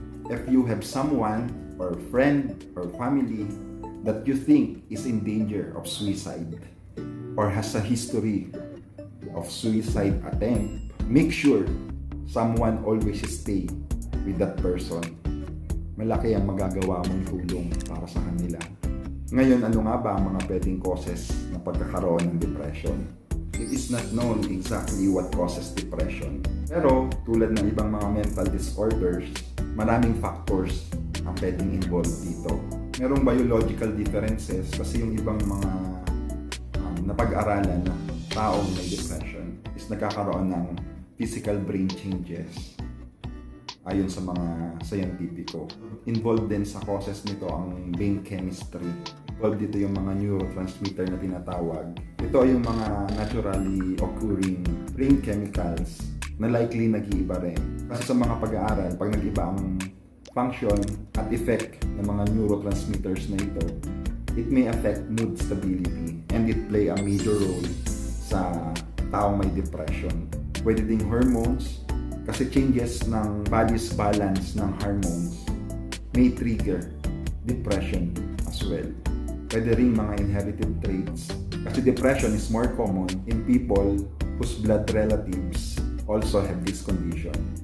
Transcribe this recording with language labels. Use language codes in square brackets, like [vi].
[en] if you have someone or friend or family that you think is in danger of suicide or has a history of suicide attempt, make sure someone always stay with that person. [tl] Malaki ang magagawa mong tulong para sa kanila. Ngayon, ano nga ba ang mga pwedeng causes ng pagkakaroon ng depression? [en] It is not known exactly what causes depression. [tl] Pero, tulad ng ibang mga mental disorders, maraming factors ang pwedeng involved dito. Merong biological differences kasi yung ibang mga napag-aralan na taong may depression is nagkakaroon ng physical brain changes ayon sa mga scientifico. Involved din sa causes nito ang brain chemistry. Involved dito yung mga neurotransmitter na tinatawag. Ito ay yung mga naturally occurring brain chemicals na likely nag-iiba rin. Kasi sa mga pag-aaral, pag nag-iba ang function at effect ng mga neurotransmitters na ito, [en] it may affect mood stability and it play a major role [tl] sa taong may depression. Pwede ding hormones, kasi changes ng body's balance ng hormones [en] may trigger depression as well. [tl] Pwede ring mga inherited traits, kasi [en] depression is more common in people whose blood relatives also have this condition.